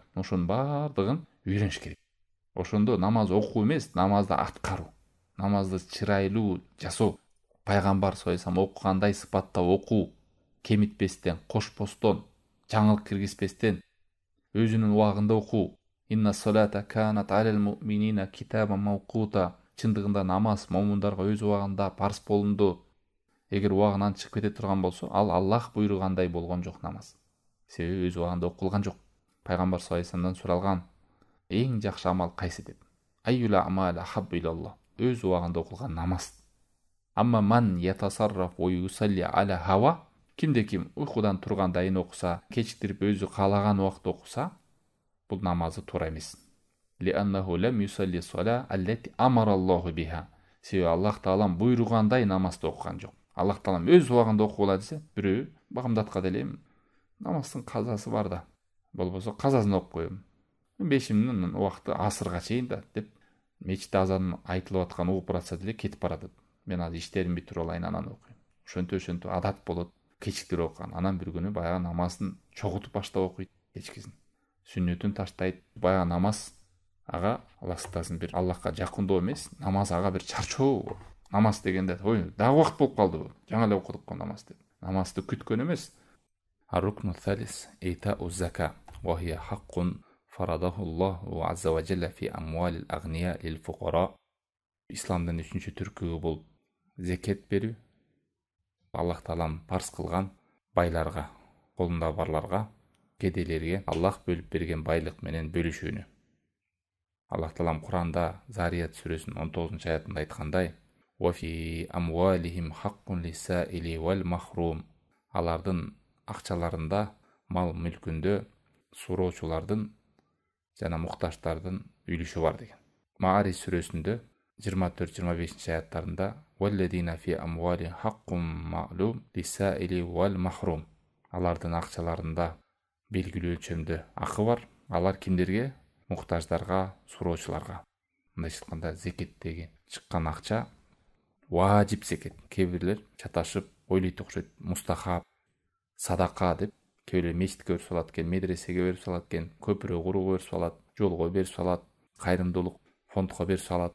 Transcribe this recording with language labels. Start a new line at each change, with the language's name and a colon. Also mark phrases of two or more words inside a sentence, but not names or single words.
Kyrgyz: Ошонун баардыгын үйрөнүш керек. Ошондо намаз окуу эмес, намазды аткаруу, намазды чырайлуу жасоо, пайгамбар
Arabic: صلى الله عليه وسلم
Kyrgyz: окугандай сыпатта окуу, кемитпестен, кошпостон, жаңылык киргизбестен, өзүнүн убагында окуу.
Arabic: إن الصلاة كانت على المؤمنين كتابا موقوتا.
Kyrgyz: Чындыгында намаз момундарга өз убагында парс болунду. Эгер убагынан чыгып кете турган болсо, ал Аллах буйругандай болгон жок намаз. Себеби өз убагында окулган жок. Пайгамбар
Arabic: صلى الله عليه وسلم
Kyrgyz: суралган эң жакшы амал кайсы деп.
Arabic: أي الأعمال أحب إلى الله.
Kyrgyz: Өз убагында окулган намаз.
Arabic: أما من يتصرف ويصلي على هواه.
Kyrgyz: Кимде ким уйкудан тургандайын окуса, кечиктирип өзү каалаган убакта окуса, бул намазы туура эмес.
Arabic: لأنه لم يصل الصلاة التي أمر الله بها.
Kyrgyz: Себеби Аллах таалам буйругандай намазды окуган жок. Аллах таалам өз убагында окугула десе, бирөө багымдаткан элем намаздын казасы бар да. Болбосо казасын окуп коем. Бешимдин убакыты асырга чейин да деп мечитте азан айтылып аткан угуп баратса деле кетип барат. Мен азыр иштеримди бүтүрүп алайын, анан окуйм. Ошентип адат болот. Кечиктирип окуган. Анан бир күнү баягы намазын чогултуп баштап окуйт кечкисин. Сүннөтүн таштайт. Баягы намаз ага Аллах сактасын бир Аллахка жакындоо эмес, намаз ага бир чарчоо. Намаз дегенде, ой, дагы убакыт болуп калды. Жаңа эле окудук го намаз деп. Намазды күткөн эмес.
Arabic: الركن الثالث إيتاء الزكاة وهي حق فرضه الله عز وجل في أموال الأغنياء للفقراء.
Kyrgyz: Исламдын 3-чү түркүгү бул зекет берүү. Аллах таалам парз кылган байларга, колунда барларга, кедейлерге Аллах бөлүп берген байлык менен бөлүшүүнү. Аллах таалам Куранда Зарият сүрөсүнүн 19-аятында айткандай:
Arabic: "وفي أموالهم حق للسائل والمحروم."
Kyrgyz: Алардын акчаларында, мал мүлкүндө суроочулардын жана муктаждардын үлүшү бар деген. Маарис сүрөсүндө 24-25 аяттарында
Arabic: "والذين في أموالهم حق معلوم للسائل والمحروم."
Kyrgyz: Алардын акчаларында белгилүү өлчөмдө акы бар. Алар кимдерге? Муктаждарга, суроочуларга. Мындайча айтканда, зекеттеги чыккан акча важип зекет. Кээ бирлер чаташып ойлойт окшойт. Мустахаб, садака деп кээ бирлер мечитке берип салат экен, медресеге берип салат экен, көпүрө курууга берип салат, жолго берип салат, кайрымдуулук фондко берип салат.